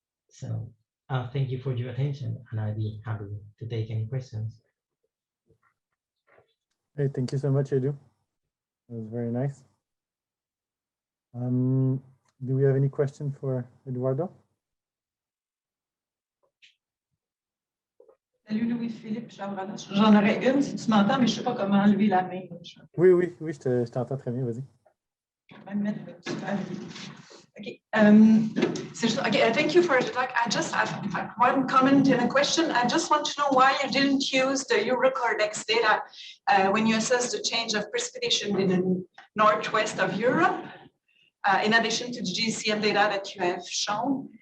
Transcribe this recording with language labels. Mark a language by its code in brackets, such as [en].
[en] So thank you for your attention, and I'll be happy to take any questions. Hey, thank you so much, Edu. That was very nice. Do we have any question for Eduardo? [fr] Salut Louis-Philippe, j'en aurais une si tu m'entends, mais je ne sais pas comment lever la main. Oui, je t'entends très bien, vas-y. [en] Okay. Okay, thank you for the talk. I just have one comment and a question. I just want to know why you didn't use the Eurocordex data when you assess the change of precipitation in the northwest of Europe, in addition to the GCM data that you have shown.